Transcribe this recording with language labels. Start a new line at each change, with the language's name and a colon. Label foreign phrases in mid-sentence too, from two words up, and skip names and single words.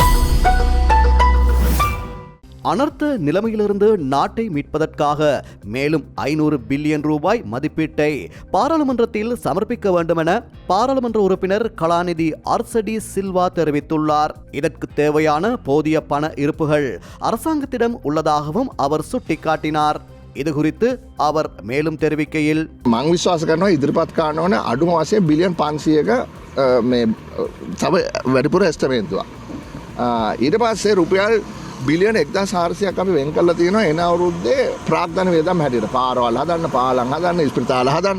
Tamil: அனர்த்த நிலைமையிலிருந்து நாட்டை மீட்பதற்காக மேலும் 500 பில்லியன் ரூபாய் மதிப்பீட்டை பாராளுமன்றத்தில் சமர்ப்பிக்க வேண்டும் என பாராளுமன்ற உறுப்பினர் கலாநிதி அர்சடி சில்வா தெரிவித்துள்ளார். இதற்கு தேவையான போதிய பண இருப்புகள் அரசாங்கத்திடம் உள்ளதாகவும் அவர் சுட்டிக்காட்டினார். இது குறித்து அவர் மேலும் தெரிவிக்கையில்
Sinhala: මං විශ්වාස කරනවා ඉදිරිපත් කරන්න ඕන අඩුම වශයෙන් බිලියන් 500ක මේ තව වැඩිපුර එස්ටිමේට්තුවක්. ඊට පස්සේ රුපියල් බිලියන 1400ක් අපි වෙන් කරලා තියෙනවා එන අවුරුද්දේ ප්‍රාග්ධන වේදම් හැටියට පාරවල් හදන්න, පාලම් හදන්න, ස්පිරිතාල හදන්න.